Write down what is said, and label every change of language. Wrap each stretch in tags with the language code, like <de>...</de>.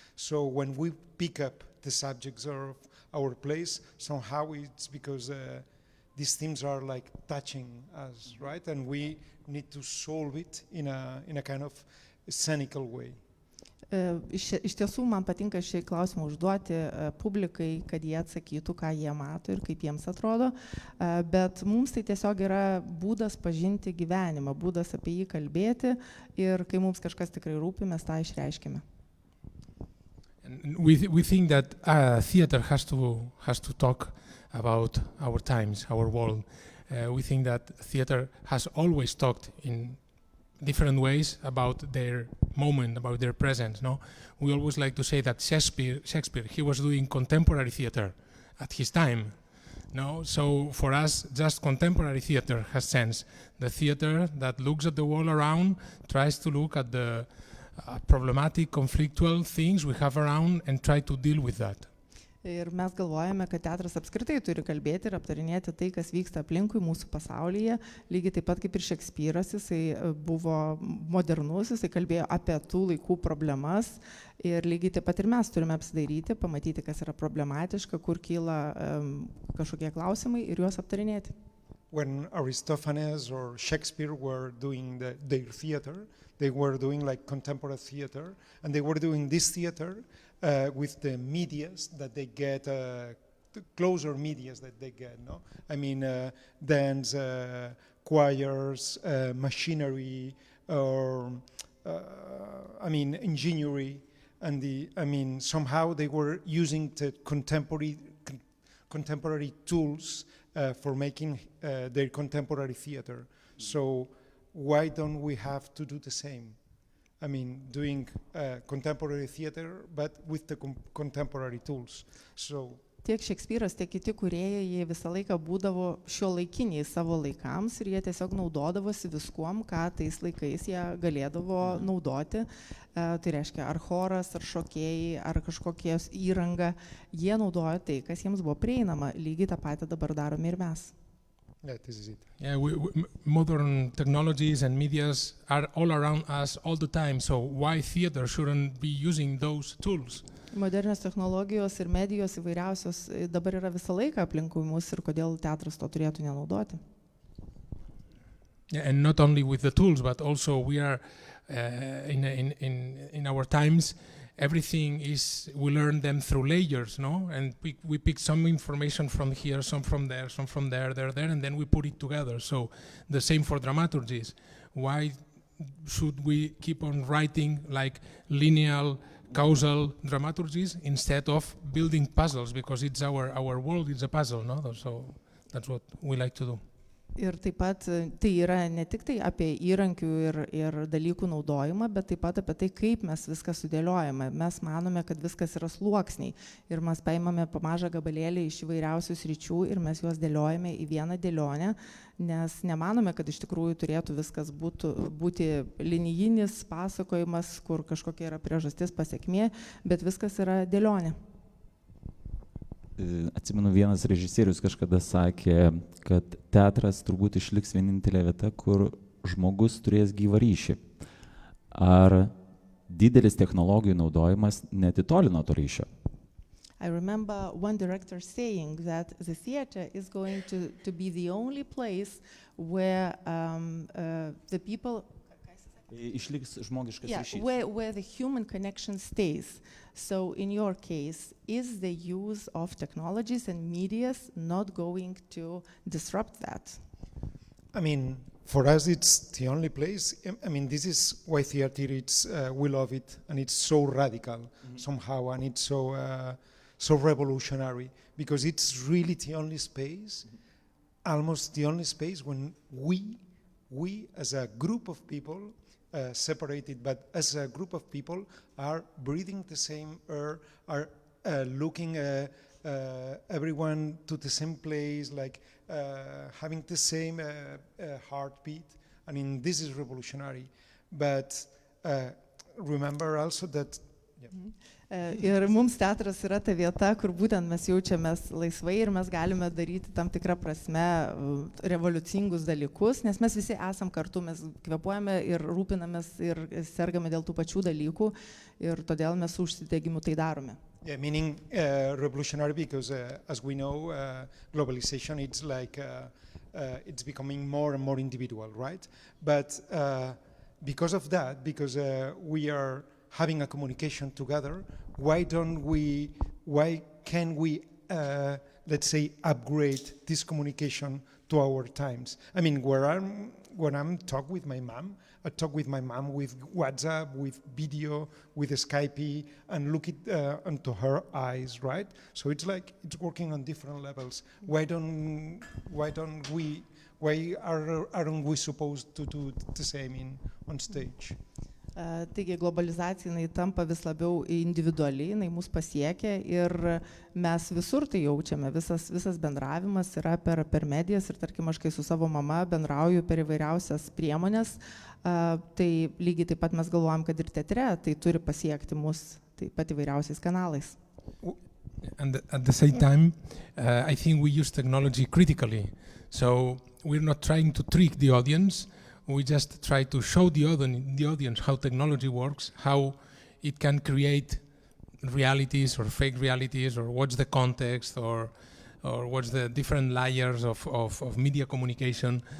<en>So when we pick up the subjects of our plays, somehow it's because these themes are like touching us, right? And we need to solve it in a kind of scenical way.</en> <lt>Iš tiesų man patinka šį klausimą užduoti publikai, kad jie atsakytų, ką jie mato ir kaip jiems atrodo, bet mums tai tiesiog yra būdas pažinti gyvenimą, būdas apie jį kalbėti ir kai mums kažkas tikrai rūpi, mes tą išreiškime.</lt> <en>We think that theater has to talk about our times, our world. We think that theater has always talked in different ways about their moment, about their presence. No, we always like to say that Shakespeare, he was doing contemporary theater at his time. No, so for us, just contemporary theater has sense. The theater that looks at the world around, tries to look at the problematic, conflictual things we have around and try to deal with that.</en> <lt>Ir mes galvojame, kad teatras apskritai turi kalbėti ir aptarinėti tai, kas vyksta aplinkui mūsų pasaulyje. Lygiai taip pat kaip ir Šekspyras, jisai buvo modernus, jisai kalbėjo apie tų laikų problemas. Ir lygiai taip pat ir mes turime apsidairyti, pamatyti, kas yra problematiška, kur kyla kažkokie klausimai ir juos aptarinėti.</lt> <en>When Aristophanes or Shakespeare were doing their theater, they were doing like contemporary theater, and they were doing this theater with the medias that they get closer medias that they get, no? I mean, dance, choirs, machinery, or I mean, engineering, and somehow they were using the contemporary tools for making their contemporary theater. So why don't we have to do the same? I mean, doing contemporary theater, but with the contemporary tools. So</en> <lt>tiek Šekspyras, tiek kiti kūrėjai, jie visą laiką būdavo šiuolaikiniai savo laikams ir jie tiesiog naudodavosi viskuom, ką tais laikais jie galėdavo naudoti. Tai reiškia, ar choras, ar šokėjai, ar kažkokie įranga, jie naudoja tai, kas jiems buvo prieinama. Lygiai tą patį dabar darome ir mes.</lt> <en>Yeah, this is it. Yeah, modern technologies and medias are all around us all the time, so why theater shouldn't be using those tools?</en> <lt>Modernios technologijos ir medijos įvairiausios dabar yra visą laiką aplinkui mus ir kodėl teatras to turėtų nenaudoti.</lt> <en>Yeah, and not only with the tools, but also we are in our times, everything is, we learn them through layers, no? And we pick some information from here, some from there, and then we put it together. So the same for dramaturgies. Why should we keep on writing like linear, causal dramaturgies instead of building puzzles? Because it's our world, it's a puzzle, no? So that's what we like to do.</en> <lt>Ir taip pat tai yra ne tik tai apie įrankių ir dalykų naudojimą, bet taip pat apie tai, kaip mes viską sudėliojame. Mes manome, kad viskas yra sluoksniai ir mes paimame po mažą gabalėlį iš įvairiausių sričių ir mes juos dėliojame į vieną dėlionę, nes nemanome, kad iš tikrųjų turėtų viskas būti linijinis pasakojimas, kur kažkokia yra priežastis, pasekmė, bet viskas yra dėlionė. Atsimenu, vienas režisierius kažkada sakė, kad teatras turbūt išliks vienintelė vieta, kur žmogus turės gyvą ryšį. Ar didelis technologijų naudojimas netitolino to ryšio?</lt> <en>I remember one director saying that the theater is going to be the only place where the people...</en> <lt>Išliks žmogiškas ryšys.</lt> <en>Where the human connection stays. So in your case, is the use of technologies and medias not going to disrupt that? I mean, for us it's the only place. I mean, this is why theater, we love it, and it's so radical somehow, and it's so revolutionary, because it's really the only space, almost the only space when we as a group of people, separated, but as a group of people are breathing the same air, are looking everyone to the same place, like having the same heartbeat. I mean, this is revolutionary. But remember also that...</en> <lt>Ir mums teatras yra ta vieta, kur būtent mes jaučiamės laisvai ir mes galime daryti tam tikrą prasme revoliucingus dalykus, nes mes visi esam kartu, mes kvėpuojame ir rūpinamės ir sergame dėl tų pačių dalykų ir todėl mes su užsidegimu tai darome.</lt> <en>Yeah, meaning revolutionary because as we know, globalization, it's like it's becoming more and more individual, right? But because of that, because we are having a communication together, why can we, let's say, upgrade this communication to our times? I mean, when I'm talking with my mom, I talk with my mom with WhatsApp, with video, with Skype, and look into her eyes, right? So it's like it's working on different levels. Why aren't we supposed to do the same on stage?</en> <lt>Taigi globalizacija jinai tampa vis labiau individuali, jinai mus pasiekia ir mes visur tai jaučiame, visas bendravimas yra per medijas ir tarkim aš kai su savo mama bendrauju per įvairiausias priemonės, tai lygiai taip pat mes galvojam, kad ir teatre tai turi pasiekti mus taip pat įvairiausiais kanalais.</lt> <en>And at the same time, I think we use technology critically, so we're not trying to trick the audience. We just try to show the audience how technology works, how it can create realities or fake realities, or what's the context, or what's the different layers of media communication.</en>